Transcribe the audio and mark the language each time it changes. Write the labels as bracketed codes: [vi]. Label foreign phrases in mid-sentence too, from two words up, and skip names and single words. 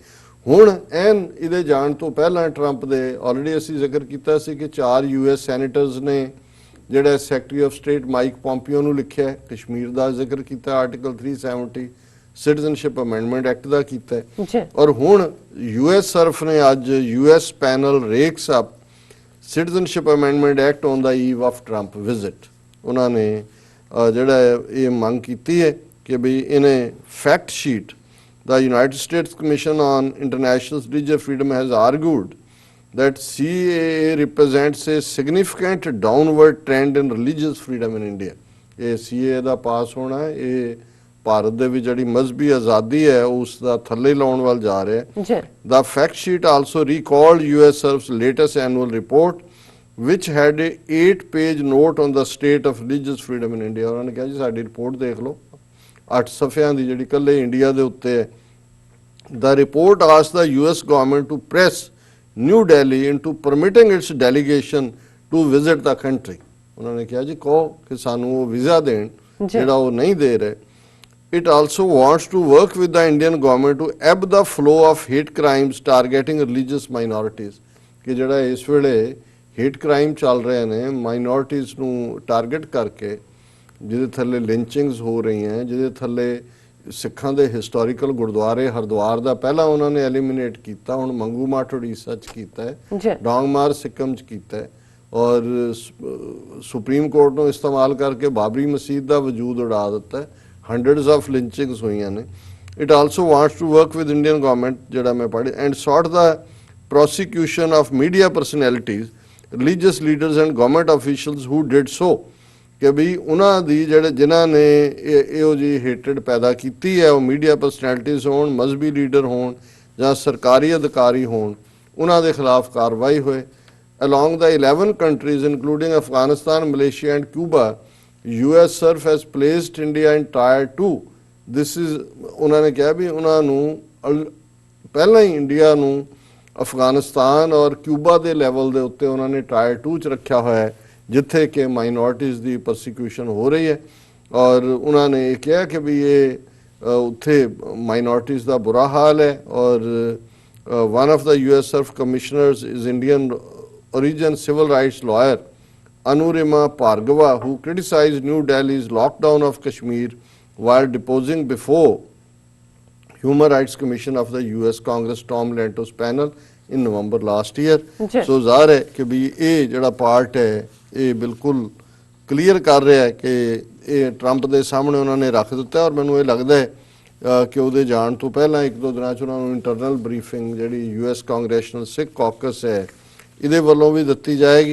[pa] ਹੁਣ ਇਹਦੇ ਜਾਣ ਤੋਂ ਪਹਿਲਾਂ ਟਰੰਪ ਦੇ ਆਲਰੇਡੀ ਅਸੀਂ ਜ਼ਿਕਰ ਕੀਤਾ ਸੀ ਕਿ 4 US ਸੈਨੇਟਰਸ ਨੇ ਜਿਹੜਾ [en] secretary of state [pa] ਮਾਈਕ ਪੋਂਪੀਓ ਨੂੰ ਲਿਖਿਆ, ਕਸ਼ਮੀਰ ਦਾ ਜ਼ਿਕਰ ਕੀਤਾ, ਆਰਟੀਕਲ 370 ਸਿਟੀਜ਼ਨਸ਼ਿਪ ਅਮੈਂਡਮੈਂਟ ਐਕਟ ਦਾ ਕੀਤਾ। ਔਰ ਹੁਣ US ਸਰਫ ਨੇ ਅੱਜ [en] US panel rakes up Citizenship Amendment Act on the eve of Trump visit. [pa] ਉਹਨਾਂ ਨੇ ਜਿਹੜਾ ਇਹ ਮੰਗ ਕੀਤੀ ਹੈ ਕਿ ਵੀ ਇਹਨੇ [en] fact sheet The United States Commission on International Religious Freedom has argued that CAA represents a significant downward trend in religious freedom in India. [pa] ਇਹ CAA ਦਾ ਪਾਸ ਹੋਣਾ ਹੈ, ਇਹ ਭਾਰਤ ਦੇ ਵਿੱਚ ਜਿਹੜੀ ਮਜ਼ਹਬੀ ਆਜ਼ਾਦੀ ਹੈ ਉਸ ਦਾ ਥੱਲੇ ਲਾਉਣ ਵੱਲ ਜਾ ਰਿਹਾ ਹੈ। [en] The fact sheet also recalled US SERF's latest annual report which had a 8-page note on the state of religious freedom in India. [pa] ਉਹਨਾਂ ਨੇ ਕਿਹਾ ਜੀ ਸਾਡੀ ਰਿਪੋਰਟ ਦੇਖ ਲਓ, 8 ਸਫ਼ਿਆਂ ਦੀ ਜਿਹੜੀ ਕੱਲੇ ਇੰਡੀਆ ਦੇ ਉੱਤੇ ਹੈ। [en] The report asked the US government to press New Delhi into permitting its delegation to visit the country. [pa] ਉਹਨਾਂ ਨੇ ਕਿਹਾ ਜੀ ਕਹੋ ਕਿ ਸਾਨੂੰ ਉਹ ਵੀਜ਼ਾ ਦੇਣ ਜਿਹੜਾ ਉਹ ਨਹੀਂ ਦੇ ਰਹੇ। [en] It also wants to work with the Indian government to ebb the flow of hate crimes targeting religious minorities. [pa] ਕਿ ਜਿਹੜਾ ਇਸ ਵੇਲੇ [en] hate crime [pa] ਚੱਲ ਰਹੇ ਨੇ ਮਾਈਨੋਰਟੀਜ਼ ਨੂੰ ਟਾਰਗੇਟ ਕਰਕੇ, ਜਿਹਦੇ ਥੱਲੇ ਲਿੰਚਿੰਗਸ ਹੋ ਰਹੀਆਂ, ਜਿਹਦੇ ਥੱਲੇ ਸਿੱਖਾਂ ਦੇ ਹਿਸਟੋਰੀਕਲ ਗੁਰਦੁਆਰੇ, ਹਰਿਦੁਆਰ ਦਾ ਪਹਿਲਾਂ ਉਹਨਾਂ ਨੇ ਐਲੀਮੀਨੇਟ ਕੀਤਾ, ਹੁਣ ਮੰਗੂ ਮਾਟ ਉੜੀਸਾ 'ਚ ਕੀਤਾ ਹੈ, ਡੋਂਗਮਾਰ ਸਿੱਕਮ 'ਚ ਕੀਤਾ ਹੈ, ਔਰ ਸੁਪਰੀਮ ਕੋਰਟ ਨੂੰ ਇਸਤੇਮਾਲ ਕਰਕੇ ਬਾਬਰੀ ਮਸਜਿਦ ਦਾ ਵਜੂਦ ਉਡਾ ਦਿੱਤਾ ਹੈ। [en] hundreds of lynchings [pa] ਹੋਈਆਂ ਨੇ। [en] it also wants to work with Indian government, [pa] ਜਿਹੜਾ ਮੈਂ ਪੜ੍ਹਿਆ, [en] and sought the prosecution of media personalities, religious leaders and government officials who did so, [pa] ਕਿ ਵੀ ਉਹਨਾਂ ਦੀ ਜਿਹੜੇ ਜਿਨ੍ਹਾਂ ਨੇ ਇਹੋ ਜਿਹੀ ਹੇਟਡ ਪੈਦਾ ਕੀਤੀ ਹੈ, ਉਹ [en] media personalities [pa] ਹੋਣ, ਮਜ਼ਹਬੀ ਲੀਡਰ ਹੋਣ ਜਾਂ ਸਰਕਾਰੀ ਅਧਿਕਾਰੀ ਹੋਣ, ਉਹਨਾਂ ਦੇ ਖਿਲਾਫ ਕਾਰਵਾਈ ਹੋਏ। [en] Along the 11 countries including Afghanistan, Malaysia and Cuba, US SURF has placed India in Tier 2. This is, [pa] ਉਹਨਾਂ ਨੇ ਕਿਹਾ ਵੀ ਉਹਨਾਂ ਨੂੰ ਪਹਿਲਾਂ ਹੀ ਇੰਡੀਆ ਨੂੰ ਅਫਗਾਨਿਸਤਾਨ ਔਰ ਕਿਊਬਾ ਦੇ ਲੈਵਲ ਦੇ ਉੱਤੇ ਉਹਨਾਂ ਨੇ ਟਾਇਰ 2 'ਚ ਰੱਖਿਆ ਹੋਇਆ ਹੈ, ਜਿੱਥੇ ਕਿ ਮਾਈਨੋਰਟੀਜ਼ ਦੀ ਪਰਸੀਕਿਊਸ਼ਨ ਹੋ ਰਹੀ ਹੈ। ਔਰ ਉਹਨਾਂ ਨੇ ਇਹ ਕਿਹਾ ਕਿ ਵੀ ਇਹ ਉੱਥੇ ਮਾਈਨੋਰਟੀਜ਼ ਦਾ ਬੁਰਾ ਹਾਲ ਹੈ। [en] ਔਰ one of the US SURF commissioners is Indian origin civil rights lawyer Anurima Bhargava, who criticized New Delhi's lockdown of Kashmir while deposing before Human Rights Commission of the US Congress Tom Lantos panel in November last year. [pa] So ਜ਼ਾਹਰ ਹੈ ਕਿ ਵੀ ਇਹ ਜਿਹੜਾ ਪਾਰਟ ਹੈ ਇਹ ਬਿਲਕੁਲ ਕਲੀਅਰ ਕਰ ਰਿਹਾ ਹੈ ਕਿ ਇਹ ਟਰੰਪ ਦੇ ਸਾਹਮਣੇ ਉਹਨਾਂ ਨੇ ਰੱਖ ਦਿੱਤਾ। ਔਰ ਮੈਨੂੰ ਇਹ ਲੱਗਦਾ ਹੈ ਕਿ ਉਹਦੇ ਜਾਣ ਤੋਂ ਪਹਿਲਾਂ ਇੱਕ ਦੋ ਦਿਨਾਂ 'ਚ ਉਹਨਾਂ ਨੂੰ [en] internal briefing [pa] ਜਿਹੜੀ US ਕਾਂਗਰੈਸ਼ਨਲ ਸਿੱਖ ਕਾਕਸ ਹੈ ਇਹਦੇ ਵੱਲੋਂ ਵੀ ਦਿੱਤੀ ਜਾਏਗੀ।